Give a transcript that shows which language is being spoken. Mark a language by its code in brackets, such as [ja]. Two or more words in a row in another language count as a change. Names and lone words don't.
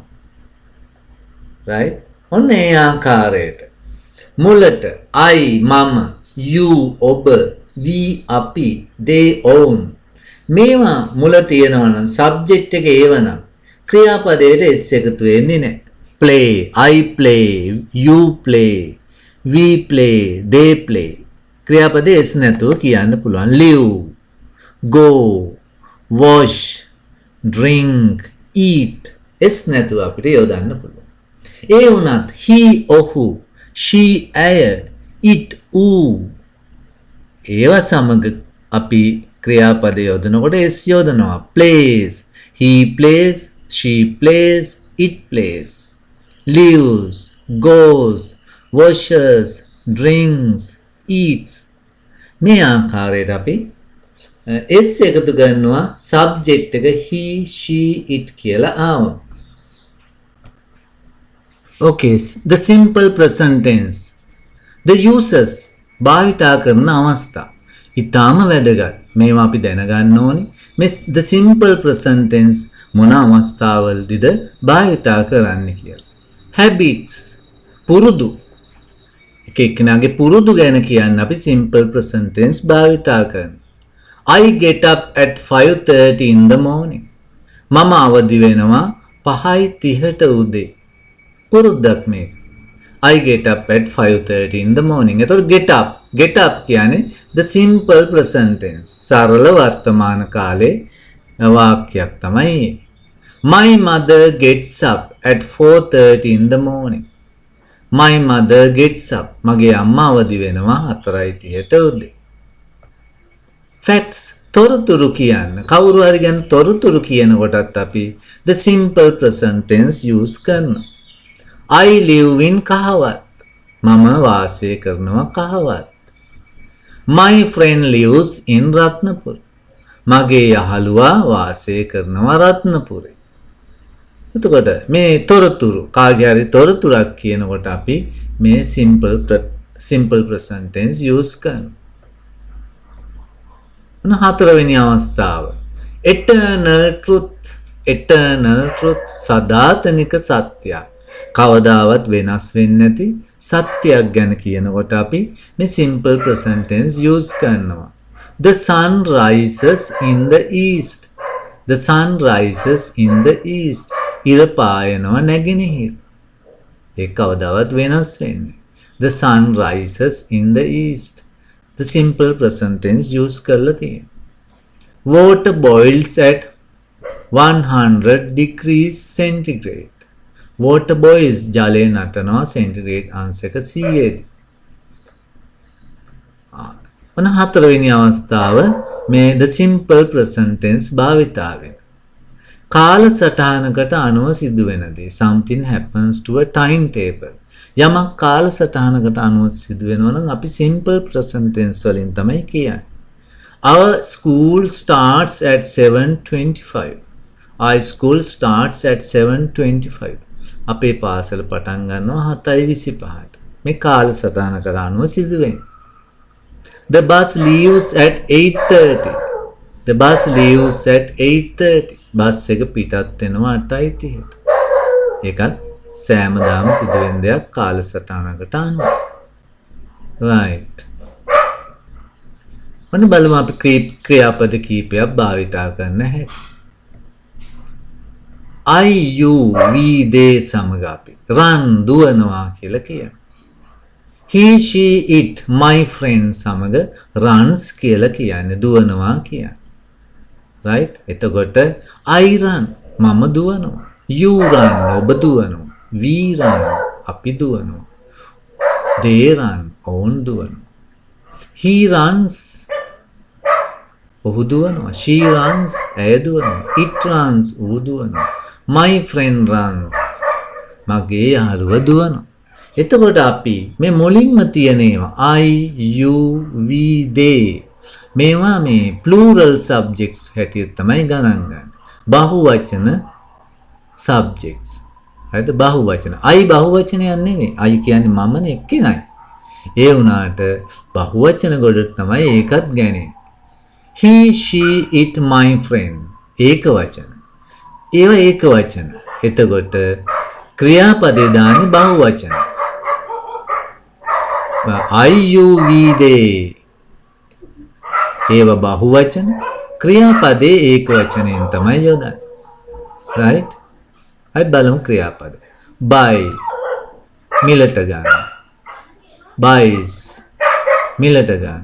[si] right? ඔන්න ඒ ආකාරයට මුලට I මම you ඔබ we අපි [en] they own [si] මේවා මුල තියෙනවා නම් subject එක ඒවනම් ක්‍රියාපදයට s එකතු වෙන්නේ නැහැ. [en] play I play you play we play they play [si] ක්‍රියාපදයේ s නැතුව කියන්න පුළුවන්. [en] live go wash drink eat s [si] නැතුව අපිට යොදන්න පුළුවන්. ඒ වුණත් he ඔහු she ඇය it ඌ ඒවා සමග අපි ක්‍රියාපද යොදනකොට s යොදනවා. [en] plays he plays she plays it plays lives goes washes drinks eats [si] මේ ආකාරයට අපි s එකතු කරනවා subject එක [en] he she it [si] කියලා ආවා. [en] Okay, the simple present tense. The uses [si] භාවිතා කරන අවස්ථා. ඊටාම වැදගත්. මේවා අපි දැනගන්න ඕනි. මේ [en] the simple present tense [si] මොන අවස්ථාවලදීද භාවිතා කරන්න කියලා. habits පුරුදු එක්කෙනාගේ පුරුදු ගැන කියන්න අපි [en] simple present tense [si] භාවිතා කරනවා. [en] I get up at 5:30 in the morning. [si] මම අවදි වෙනවා 5:30ට උදේ. පුරුද්දක් මේක. [en] I get up at 5:30 in the morning. [si] එතකොට [en] get up [si] කියන්නේ [en] the simple present tense. [si] සරල වර්තමාන කාලේ වාක්‍යයක් තමයි. [en] My mother gets up at 4:30 in the morning. My mother gets up. [si] මගේ අම්මා අවදි වෙනවා 4:30ට උදේ. Facts තොරතුරු කියන්න. කවුරු හරි ගැන තොරතුරු කියනකොටත් අපි [en] the simple present tense use [si] කරනවා. [en] I live in Kahawat. [si] මම වාසය කරනවා කහවත්. [en] My friend lives in Ratnapur. [si] මගේ යහළුවා වාසය කරනවා රත්නපුරේ. එතකොට මේ තොරතුරු කාගේ හරි තොරතුරක් කියනකොට අපි මේ [en] simple present tense use [si] කරනවා. හතරවෙනි අවස්ථාව [en] eternal truth [si] සදාතනික සත්‍යයක්. කවදාවත් වෙනස් වෙන්නේ නැති සත්‍යයක් ගැන කියනකොට අපි මේ [en] simple present tense use [si] කරනවා. [en] The sun rises in the east. The sun rises in the east. [si] ඉර පායනවා නැගෙනහිර. ඒක කවදාවත් වෙනස් වෙන්නේ. [en] The sun rises in the east. The simple present tense use [si] කරලා තියෙනවා. [en] Water boils at 100 degrees centigrade. Water boils [si] ජලය නටනවා centigrade අංශක 100දී. ඔන්න හතරවෙනි අවස්ථාව මේ [en] the simple present tense [si] භාවිතාවෙන්. කාලසටහනකට අනුව සිදුවෙන දේ. [en] Something happens to a timetable. [si] යමක් කාලසටහනකට අනුව සිදුවෙනවා නම් අපි [en] simple present tense [si] වලින් තමයි කියන්නේ. [en] Our school starts at 7:25. Our school starts at 7:25. [si] අපේ පාසල පටන් ගන්නවා 7:25ට. මේ කාලසටහනකට අනුව සිදුවෙන්නේ. [en] The bus leaves at 8:30. The bus leaves at 8:30. [si] බස් එක පිටත් වෙනවා 8:30ට. ඒකත් සෑමදාම සිදුවෙන දෙයක් කාලසටහනකට අනුව. right. මොන බලමු අපි ක්‍රියාපද කීපයක් භාවිතා කරන්න හැටි. [en] I, you, we, they [si] සමග අපි run දුවනවා කියලා කියනවා. [en] He, she, it, my friend සමග runs [si] කියලා කියන්නේ දුවනවා කියන්නේ. right. එතකොට [en] I run [si] මම දුවනවා. [en] You run [si] ඔබ දුවනවා. [en] We run [si] අපි දුවනවා. [en] They run [si] ඔවුන් දුවනවා. [en] He runs [si] ඔහු දුවනවා. [en] She runs [si] ඇය දුවනවා. [en] It runs [si] ඌ දුවනවා. [en] My friend runs [si] මගේ යාළුවා දුවනවා. එතකොට අපි මේ මුලින්ම තියෙන ඒවා [en] I, you, we, they [si] මේවා මේ [en] plural subjects [si] හැටියට තමයි ගණන් ගන්න. බහුවචන subjects. හරිද? බහුවචන. I බහුවචනයක් නෙවෙයි. I කියන්නේ මමනේ එක්කෙනයි. ඒ වුණාට බහුවචන ගොඩට තමයි ඒකත් ගන්නේ. [en] He, she, it, my friend [si] ඒක වචන. ඒවා ඒක වචන. එතකොට ක්‍රියාපදේ දාන්නේ බහුවචන. [en] I, you, we, they [si] ඒවා බහුවචන. ක්‍රියාපදේ ඒක වචනෙන් තමයි යොදන්නේ. right? අයි බලමු ක්‍රියාපද. buy මිලට ගන්න. buys මිලට ගන්න.